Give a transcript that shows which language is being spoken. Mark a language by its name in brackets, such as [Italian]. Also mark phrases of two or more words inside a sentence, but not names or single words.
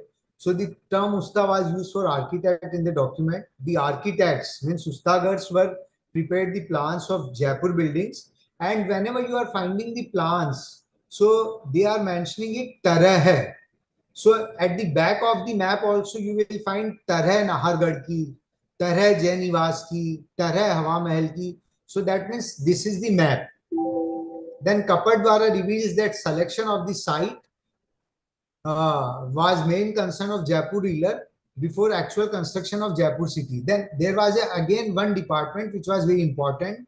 [English] So the term Usta was used for architect in the document. The architects means Ustagars were prepared the plans of Jaipur buildings, and whenever you are finding the plans, so they are mentioning it [Hindi] तरह है. [English] So at the back of the map also you will find [Hindi] तरह नाहरगढ़ की, तरह जैन निवास की, तरह हवा महल की. [English] So that means this is the map. Then Kapadwara reveals that selection of the site was main concern of Jaipur ruler before actual construction of Jaipur city. Then there was again one department which was very important.